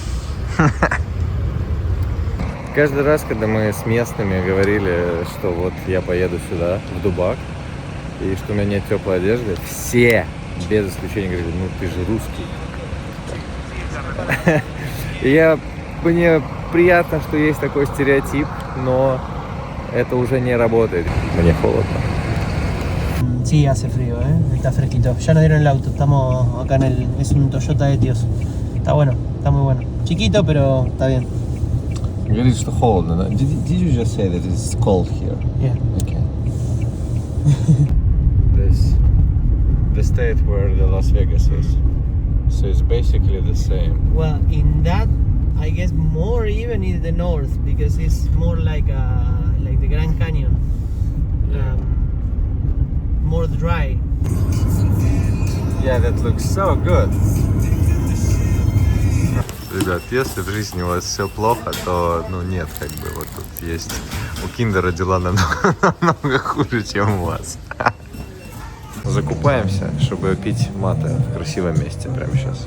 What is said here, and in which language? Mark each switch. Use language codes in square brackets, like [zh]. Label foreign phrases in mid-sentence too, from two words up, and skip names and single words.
[ru] Каждый раз, когда мы с местными говорили, что вот я поеду сюда, в Дубак, и что у меня нет теплой одежды, все, без исключения, говорили, ну ты же русский. Мне приятно, что есть такой стереотип, но это уже не работает. Мне холодно. [es] Sí, hace frío, está fresquito. Ya nos dieron el auto, estamos acá es un Toyota Etios. Está bueno, está muy bueno. Chiquito, pero está bien. [ru] Говорит, что холодно, да? [en] Did you just say that it's cold here? Yeah. Okay. This the state where the Las Vegas is. So it's basically the same. Well, in that, I guess more even is the north because it's more like the Grand Canyon. More dry. Yeah, that looks so good. [ru] Ребят, если в жизни у вас все плохо, то, нет, как бы, вот тут есть, у Киндера дела намного хуже, чем у вас. Закупаемся, чтобы пить мате в красивом месте прямо сейчас.